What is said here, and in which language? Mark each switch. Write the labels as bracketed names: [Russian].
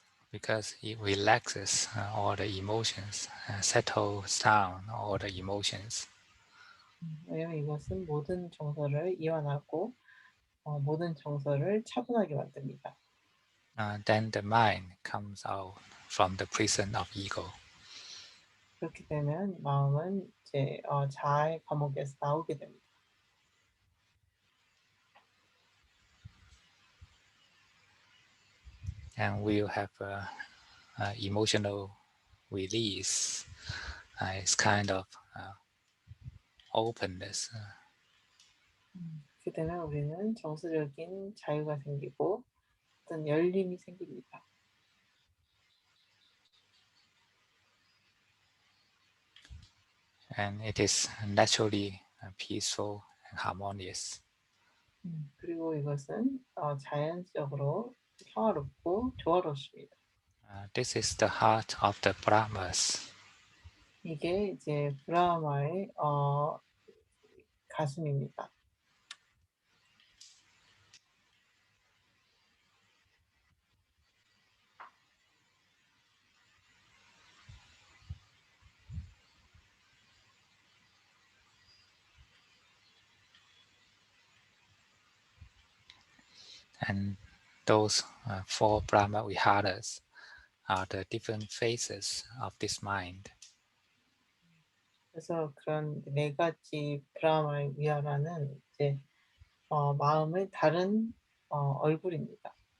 [English] Because it relaxes all the emotions, settles down all the emotions. [Korean] 왜냐면 이것은 모든 정서를 이완하고 모든 정서를 차분하게 만듭니다. [English] Then the mind comes out from the prison of ego. [Korean] 그렇게 되면 마음은 이제 자아의 감옥에서 나오게 됩니다. [English] And we'll have emotional release. It's kind of openness. [Korean] 그렇게 되면 우리는 정서적인 자유가 생기고 어떤 열림이 생깁니다. [English] And it is naturally peaceful and harmonious. [Korean] 그리고 이것은 자연적으로 평화롭고 조화롭습니다. [English] This is the heart of the Brahmas. [Korean] 이게 이제 브라마의 가슴입니다. [English] And those four Brahma Viharas are the different phases of this mind. [Korean] 그래서 그런 네 가지 브라마의 위아라는 이제 마음의 다른 얼굴입니다.